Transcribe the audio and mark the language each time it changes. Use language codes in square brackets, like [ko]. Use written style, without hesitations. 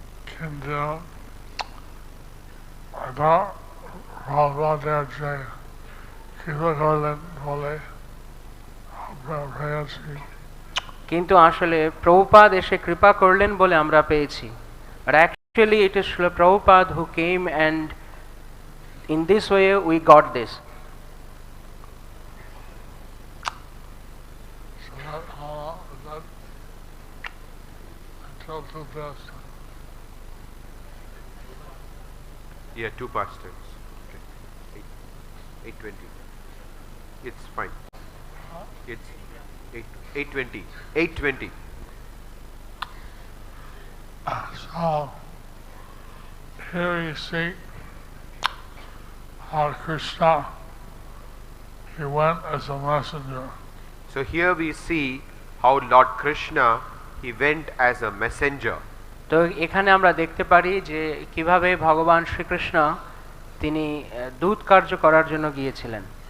[bn] কিন্তু এটা ভাববার যে কৃপা করলেন বলে আমরা পেয়েছি। কিন্তু আসলে প্রভুপাদ এসে কৃপা করলেন বলে আমরা পেয়েছি। [en] But actually it is Srila Prabhupada who came, and in this way we got this. So that until the best. Yeah, 2 past tense. Okay. 8:20. It's fine. It's 8:20. 8:20. So here you see how Kṛṣṇa, he went as a messenger. So here we see how Lord Kṛṣṇa, he went as a messenger. [bn] তো এখানে আমরা দেখতে পারি যে কিভাবে ভগবান শ্রীকৃষ্ণ তিনি দূত কার্য করার জন্য গিয়েছিলেন।